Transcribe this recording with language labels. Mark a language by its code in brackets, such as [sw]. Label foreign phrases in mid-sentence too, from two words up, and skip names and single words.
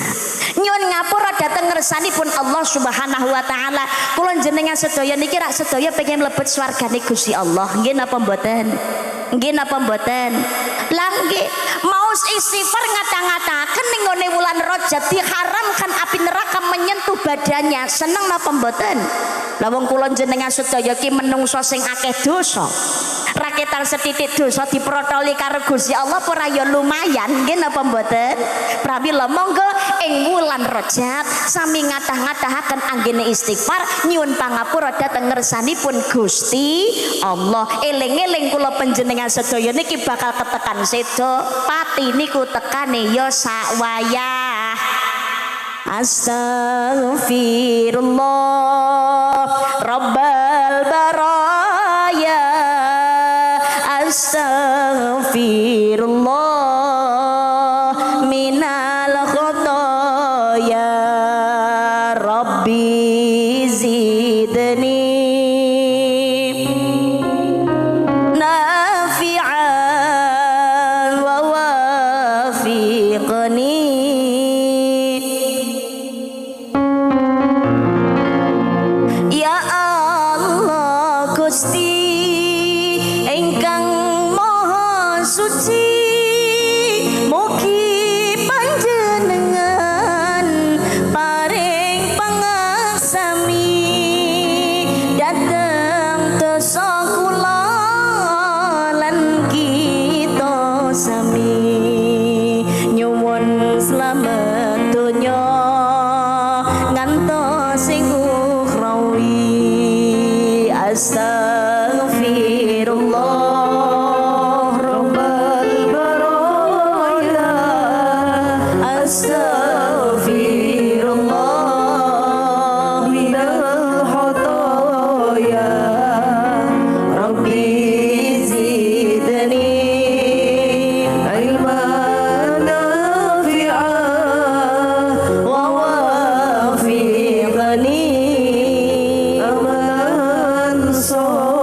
[jv] Nyuwun ngapura dhateng ngersanipun Allah [ar] سبحانه وتعالى. [jv] Kula jenengan sedaya niki rak sedaya pengen mlebet swargane Gusti Allah. Nggih napa mboten? Nggih napa mboten? Lah nggih, maos istighfar ngadah-ngadahaken ning ngene wulan Rajab [id] diharamkan api neraka menyentuh badannya. [jv] Seneng napa mboten? Lah wong kula jenengan sedaya ki menungso sing akeh dosa. Raketan setitik dosa diprotoli karo Gusti Allah ora ya lumayan, nggih napa mboten? Pramila monggo ing wulan Rajab sami ngadah-ngadahaken anggene istighfar nyuwun pangapura dhateng ngersanipun Gusti Allah. Eling-eling kula panjenengan sedaya niki bakal ketekan sedo pati niku tekane ya sak wayah. [ar] أستغفر الله رب البرايا، أستغفر الله من الخطايا، رب زدني نافعا ووفقني. [jv] Ya Allah Gusti ingkang maha suci, mugi panjenengan paring pangaksami dhateng dosa kula lan kita sami. Nyuwun slamet donya ngantos sing ukhrawi. [ar] أستغفر الله رب البرايا، أستغفر الله من الخطايا، رب زدني علما نافعا ووفقني آمين